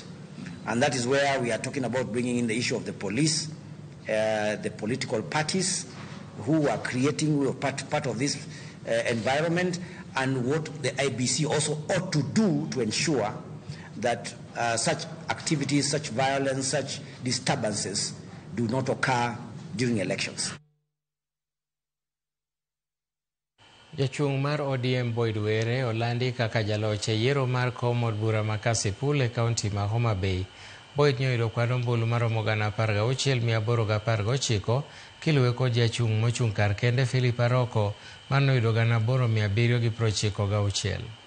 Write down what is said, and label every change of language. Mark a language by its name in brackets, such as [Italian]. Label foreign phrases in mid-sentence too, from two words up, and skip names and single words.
[English] And that is where we are talking about bringing in the issue of the police, the political parties who are part of this environment, and what the IBC also ought to do to ensure that such activities, such violence, such disturbances do not occur during elections. [Luo (Kenya and Tanzania)] Jachung' mar ODM Boyd Were olandi kaka jaloch e yiero mar kom od bura ma Kasipul e kaunti ma Homa Bay. Boyd noyudo kwan ombulu maromo 16,819 kiluwe kod jachung' mochung' kar kende Philip Aroko man noyudo 8,796.